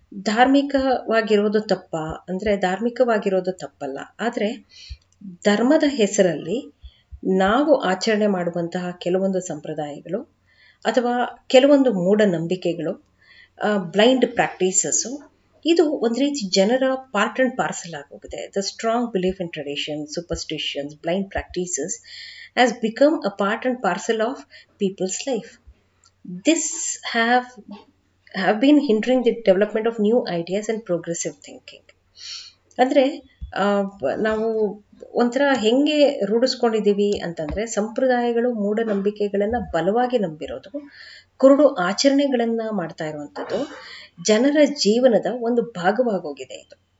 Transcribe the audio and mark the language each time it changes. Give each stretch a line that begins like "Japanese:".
Kannada: ಧಾರ್ಮಿಕವಾಗಿರೋದು ತಪ್ಪ ಅಂದರೆ ಧಾರ್ಮಿಕವಾಗಿರೋದು ತಪ್ಪಲ್ಲ, ಆದರೆ ಧರ್ಮದ ಹೆಸರಲ್ಲಿ ನಾವು ಆಚರಣೆ ಮಾಡುವಂತಹ ಕೆಲವೊಂದು ಸಂಪ್ರದಾಯಗಳು ಅಥವಾ ಕೆಲವೊಂದು ಮೂಢನಂಬಿಕೆಗಳು, ಬ್ಲೈಂಡ್ ಪ್ರಾಕ್ಟೀಸಸ್ಸು, ಇದು ಒಂದು ರೀತಿ ಜನರ
English: part and parcel
Kannada: ಆಗೋಗಿದೆ.
English: The strong belief in tradition, superstitions, blind practices has become a part and parcel of people's life. This have been hindering the development of new ideas and progressive thinking.
Kannada: ಅಂದರೆ ನಾವು ಒಂಥರ ಹೆಂಗೆ ರೂಢಿಸ್ಕೊಂಡಿದ್ದೀವಿ ಅಂತಂದರೆ, ಸಂಪ್ರದಾಯಗಳು, ಮೂಢನಂಬಿಕೆಗಳನ್ನು ಬಲವಾಗಿ ನಂಬಿರೋದು, ಕುರುಡು ಆಚರಣೆಗಳನ್ನು ಮಾಡ್ತಾ ಇರುವಂಥದ್ದು ಜನರ ಜೀವನದ ಒಂದು ಭಾಗವಾಗೋಗಿದೆ ಇದು.